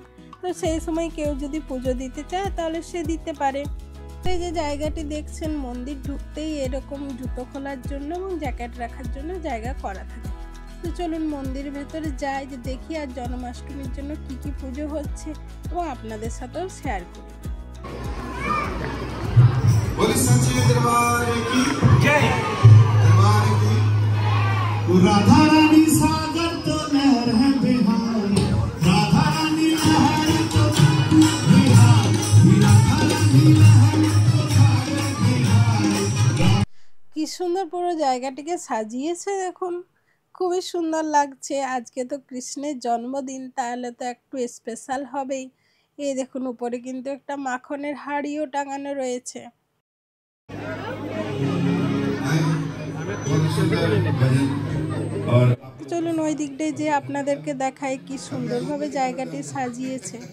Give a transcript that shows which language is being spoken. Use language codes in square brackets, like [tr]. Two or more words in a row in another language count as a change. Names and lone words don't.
[bn] তো সেই সময় কেউ যদি পুজো দিতে চায় তাহলে সে দিতে পারে। এই যে জায়গাটি দেখছেন, মন্দির ঢুকতেই এরকম জুতো খোলার জন্য এবং জ্যাকেট রাখার জন্য জায়গা করা থাকে। তো চলুন মন্দিরের ভেতরে যাই, যে দেখি আর জন্মাষ্টমীর জন্য কি কি পুজো হচ্ছে এবং আপনাদের সাথেও শেয়ার করি। [hi] राधा रानी सागर तो लहर है बिहार, राधा रानी लहर तो बिहार, राधा रानी लहर तो सागर बिहार। [bn] কি সুন্দর পুরো জায়গাটিকে সাজিয়েছে দেখুন, খুবই সুন্দর লাগছে। আজকে তো কৃষ্ণের জন্মদিন, তাহলে তো একটু স্পেশাল হবেই। এই দেখুন উপরে কিন্তু একটা মাখনের হাড়িও টাঙানো রয়েছে। চলুন ওই দিকটায় যে আপনাদেরকে দেখাই কি সুন্দরভাবে জায়গাটি সাজিয়েছে।